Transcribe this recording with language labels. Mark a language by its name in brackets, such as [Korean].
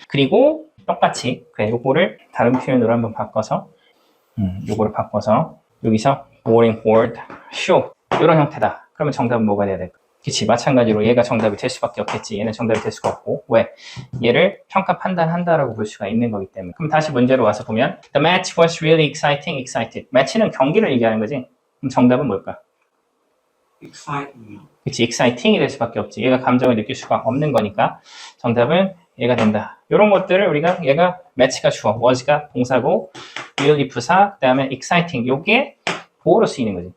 [Korean] 그리고 똑같이, 그래, 요거를 다른 표현으로 한번 바꿔서, 요거를 바꿔서, 여기서 boring, bored, show. 이런 형태다. 그러면 정답은 뭐가 돼야 될까? 그치, 마찬가지로 얘가 정답이 될 수밖에 없겠지. 얘는 정답이 될 수가 없고. 왜? 얘를 평가 판단한다라고 볼 수가 있는 거기 때문에. 그럼 다시 문제로 와서 보면, [English] The match was really exciting, excited. [Korean] match는 경기를 얘기하는 거지. 그럼 정답은 뭘까? [English] exciting. [Korean] 그치, exciting이 될 수밖에 없지. 얘가 감정을 느낄 수가 없는 거니까 정답은 얘가 된다. 이런 것들을 우리가, 얘가 match가 주어, was가 동사고, really 부사, 그 다음에 exciting, 요게 보호로 쓰이는 거지.